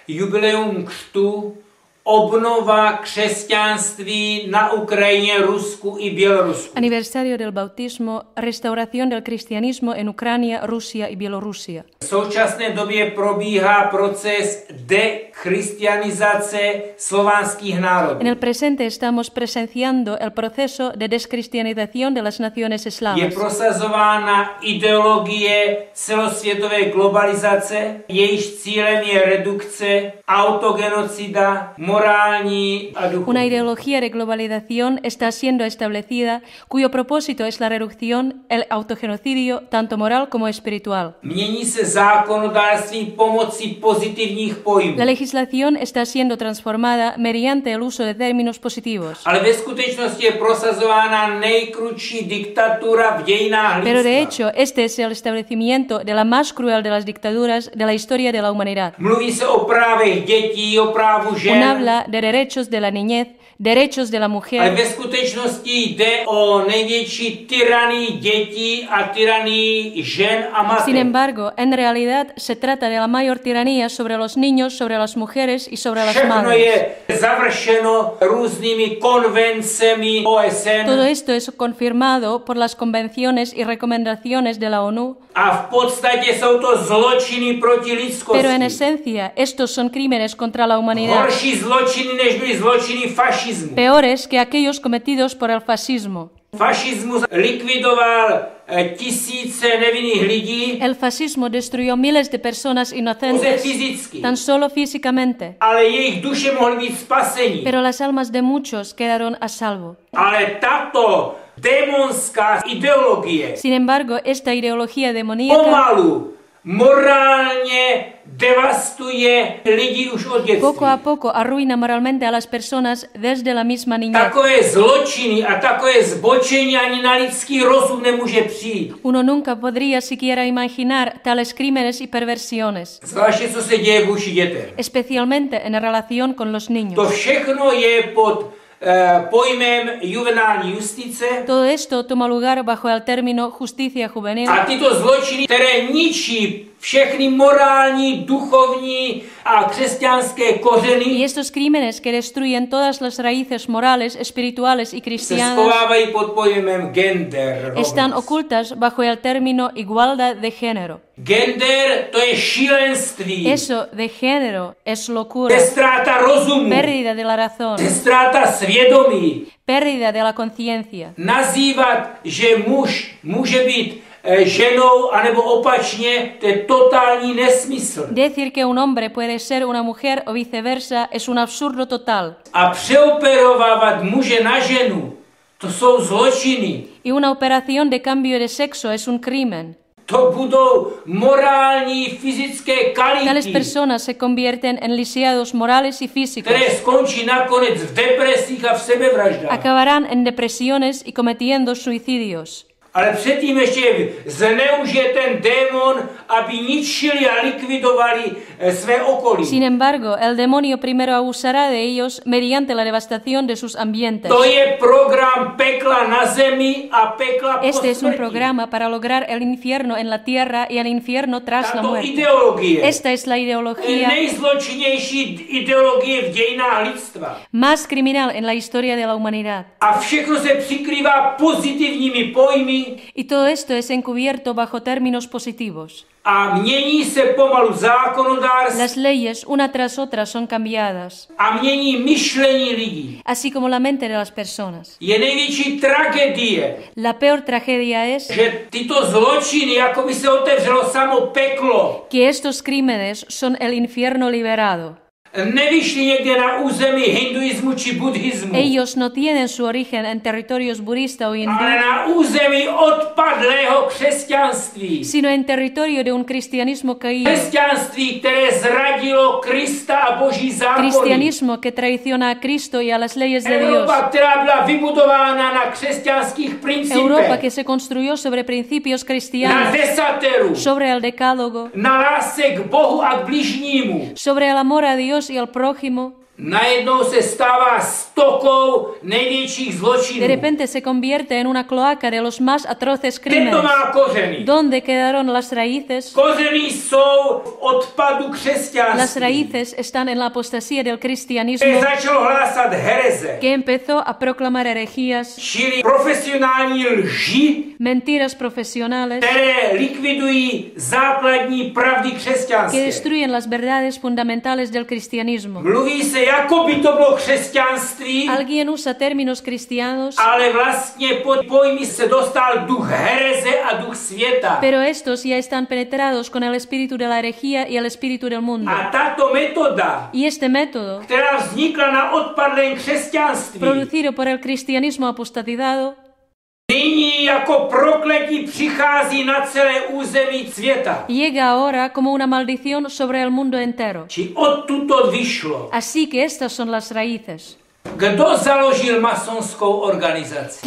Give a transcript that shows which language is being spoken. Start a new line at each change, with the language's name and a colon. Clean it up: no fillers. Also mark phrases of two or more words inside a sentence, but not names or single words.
Czech: jubileum křtu, obnova křesťanství na Ukrajině, Rusku i Bělorusku.
Spanish: Aniversario del bautismo, restauración del cristianismo en Ucrania, Rusia y Bielorrusia.
Czech: V současné době probíhá proces dekristianizace slovanských národů.
Spanish: En el presente estamos presenciando el proceso de descristianización de las naciones
Czech: Je
Spanish: eslavas.
Czech: prosazována ideologie celosvětové globalizace, jejíž cílem je redukce, autogenocida, morální a
Spanish: Una
Czech: duchovní.
Spanish: ideología de globalización está siendo establecida, cuyo propósito es la reducción, el autogenocidio, tanto moral como espiritual.
Czech: Mění se zákonodárství pomocí pozitivních pojmů.
Spanish: La legislación está siendo transformada mediante el uso de términos positivos.
Czech: Ale ve skutečnosti je prosazována nejkrutší diktatura v dějinách
Spanish: Pero de
Czech: lidstva.
Spanish: hecho, este es el establecimiento de la más cruel de las dictaduras de la historia de la humanidad.
Czech: Mluví se o právech dětí, o právu žen,
Spanish: Un habla de derechos de la niñez, derechos de la
Czech: ale
Spanish: mujer.
Czech: ve skutečnosti jde o největší tyranii dětí a tyranii žen a matek.
Spanish: Sin embargo, en realidad se trata de la mayor tiranía sobre los niños, sobre las mujeres y sobre las
Czech: Všechno
Spanish: madres.
Czech: je završeno různými konvencemi OSN
Spanish: Todo esto es confirmado por las convenciones y recomendaciones de la ONU,
Czech: a v podstatě jsou to zločiny proti lidskosti.
Spanish: pero en esencia estos son crímenes contra la humanidad,
Czech: Horší zločiny, než byly zločiny fašismu.
Spanish: peores que aquellos cometidos por el fascismo.
Czech: Fašismus likvidoval tisíce nevinných lidí,
Spanish: El fascismo destruyó miles de personas
Czech: pouze
Spanish: inocentes,
Czech: fyzicky,
Spanish: tan solo físicamente,
Czech: ale jejich duše mohly být spasení.
Spanish: pero las almas de muchos quedaron a salvo.
Czech: Ale tato démonská ideologie
Spanish: Sin embargo, esta ideología demoníaca
Czech: pomalu morálně devastuje lidi už od dětství.
Spanish: poco a poco arruina moralmente a las personas desde la misma niñez.
Czech: Takové zločiny a takové zbočení ani na lidský rozum nemůže přijít.
Spanish: Uno nunca podría siquiera imaginar tales crímenes y perversiones,
Czech: Zvláště co se děje vůči dětem.
Spanish: especialmente en relación con los
Czech: To
Spanish: niños.
Czech: všechno je pod pojmem juvenální justice
Spanish: Todo esto toma lugar bajo el término justicia juvenil,
Czech: a tyto zločiny, které ničí všechny morální, duchovní a křesťanské
Spanish: y
Czech: kořeny,
Spanish: estos crímenes que destruyen todas las raíces morales, espirituales y
Czech: se
Spanish: cristianas
Czech: schovávají pod pojmem gender.
Spanish: están ocultas bajo el término igualdad de género.
Czech: Gender to je šílenství,
Spanish: Eso de género es
Czech: to
Spanish: locura,
Czech: je ztráta rozumu,
Spanish: pérdida de la razón,
Czech: to je ztráta svědomí.
Spanish: pérdida de la conciencia.
Czech: Nazývat, že muž může být ženou, anebo opačně, to je totální nesmysl.
Spanish: Decir que un hombre puede ser una mujer o viceversa es un absurdo total.
Czech: A přeoperovávat muže na ženu, to jsou zločiny.
Spanish: Y una operación de cambio de sexo es un crimen.
Czech: To budou morální, fyzické
Spanish: Tales
Czech: kality,
Spanish: personas se convierten en lisiados morales y físicos.
Czech: které skončí nakonec v depresích a v sebevraždách.
Spanish: Acabarán en depresiones y cometiendo suicidios.
Czech: Ale předtím ještě zneužije ten démon, aby ničili a likvidovali své okolí.
Spanish: Sin embargo, el demonio primero abusará de ellos mediante la devastación de sus ambientes.
Czech: To je program pekla na zemi a pekla po
Spanish: Este es un
Czech: smrti.
Spanish: programa para lograr el infierno en la tierra y el infierno tras la
Czech: Tato
Spanish: muerte.
Czech: ideologie
Spanish: Esta es la
Czech: je
Spanish: ideología
Czech: nejzločinnější ideologie v dějinách lidstva.
Spanish: más criminal en la historia de la humanidad.
Czech: A všechno se přikrývá pozitivními pojmy
Spanish: Y todo esto es encubierto bajo términos positivos.
Czech: a mění se pomalu zákonodárství
Spanish: Las leyes, una tras otra, son cambiadas,
Czech: a mění myšlení lidí.
Spanish: así como la mente de las personas.
Czech: Je největší tragédie,
Spanish: La peor tragedia es
Czech: že tyto zločiny, jako by se otevřelo samo peklo,
Spanish: que estos crímenes son el infierno liberado.
Czech: nevyšly někde na území hinduismu či buddhismu,
Spanish: Ellos no tienen su origen en territorios budista o hindú,
Czech: ale na území odpadlého křesťanství.
Spanish: sino en territorio de un cristianismo caído,
Czech: Křesťanství, které zradilo Krista a Boží zákony.
Spanish: cristianismo que traiciona a Cristo y a las leyes de Dios,
Czech: Evropa, která byla vybudována na křesťanských
Spanish: Europa
Czech: principech,
Spanish: que se construyó sobre principios
Czech: na
Spanish: cristianos,
Czech: desateru,
Spanish: sobre el decálogo,
Czech: na lásce k Bohu a k bližnímu,
Spanish: sobre el amor a Dios y al prójimo,
Czech: najednou se stává roztokou největších zločinů.
Spanish: De repente se convierte en una cloaca de los más atroces
Czech: Kde to
Spanish: crímenes.
Czech: má kořeny?
Spanish: ¿Dónde quedaron las raíces?
Czech: Kořeny jsou v odpadu
Spanish: Las
Czech: křesťanství,
Spanish: raíces están en la apostasía del
Czech: které
Spanish: cristianismo,
Czech: začalo hlásat hereze,
Spanish: que empezó a proclamar herejías,
Czech: čili profesionální lži,
Spanish: mentiras profesionales,
Czech: které likvidují základní pravdy
Spanish: que
Czech: křesťanské.
Spanish: destruyen las verdades fundamentales del cristianismo.
Czech: Mluví se, jako by to bylo křesťanství,
Spanish: Alguien usa términos cristianos,
Czech: ale vlastně pod pojmy se dostal duch hereze a duch světa.
Spanish: pero estos ya están penetrados con el espíritu de la herejía y el espíritu del mundo.
Czech: A tato metoda,
Spanish: Y este método,
Czech: která vznikla na odpadlém křesťanství,
Spanish: producido por el cristianismo apostatizado,
Czech: nyní jako prokletí přichází na celé území světa.
Spanish: llega ahora como una maldición sobre el mundo entero.
Czech: Či odtud to vyšlo.
Spanish: Así que estas son las raíces.
Czech: Kdo založil masonskou organizaci?